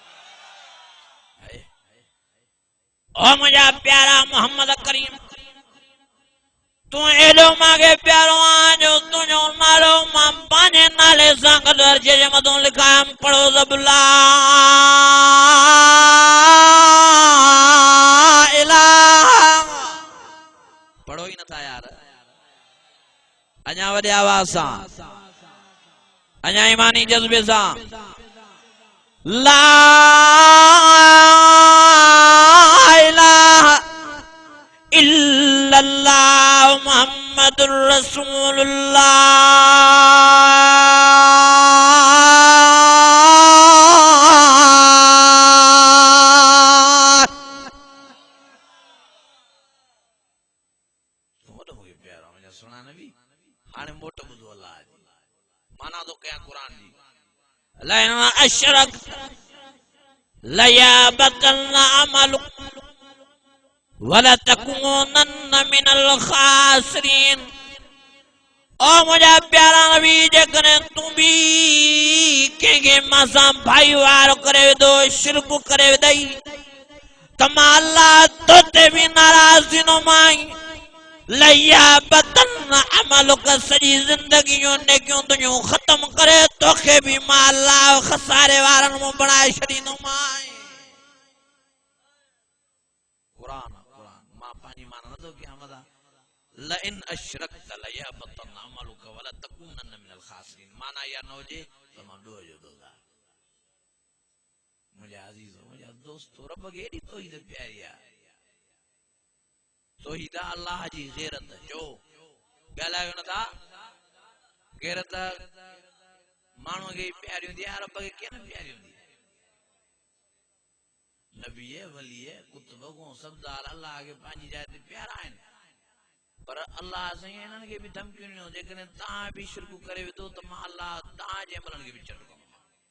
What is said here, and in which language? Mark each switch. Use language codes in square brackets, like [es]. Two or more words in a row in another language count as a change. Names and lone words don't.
[sd] ओ मुंहिंजा प्यारा मोहम्मद करीम तू एॾो मूंखे प्यारो आहे जो तुंहिंजो नालो मां पंहिंजे नाले सां गॾु अर्श जे मथां लिखायमि पढ़ो सब [ar] لا إله [sd] पढ़ो ही नथा यार अञा वॾे आवाज़ सां अञा ईमानी जज़्बे सां [ar] لا إله إلا الله محمد رسول الله [sd] प्यारा मुंहिंजा सुहिणा नबी हाणे मोट ॿुधो अल्लाह जी माना थो कयां क़ुर जी [ar] لئن أشرك ليحبطن عملك ولتكونن من الخاسرين [sd] ओ मुंहिंजा प्यारा नबी जेकॾहिं तूं बि कंहिंखे मां सां भाईवारो करे विधो शिरक करे विधई त मां अल्लाह तोते बि नाराज़ थींदोमांइ [ar] ليحبطن عملك [sd] सॼी ज़िंदगी जूं नेकियूं तुंहिंजूं ख़तम करे तोखे बि मां अल्लाह खसारे वारनि मां बणाए छॾींदोमांइ [ar] لئن أشركت ليحبطن عملك ولتكونن من الخاسرين [sd] माना या न हुजे त मां ॾोह जो दोज़ा मुंहिंजा अज़ीज़ो मुंहिंजा दोस्तो रब खे एॾी तौहीद प्यारी आहे तौहीद अल्लाह जी गैरत जो ॻाल्हायो नथा गैरत माण्हूअ खे प्यारी हूंदी आहे रब खे कीअं न प्यारी हूंदी नबी वली कुतुब सब्दार अल्लाह खे पंहिंजी जाइ ते प्यारा आहिनि पर अल्लाह साईं इन्हनि खे बि धमकियूं ॾिनो जेकॾहिं तव्हां बि शिरक करे विधो त मां अल्लाह तव्हांजे अमलनि खे बि चढ़ कंदुमि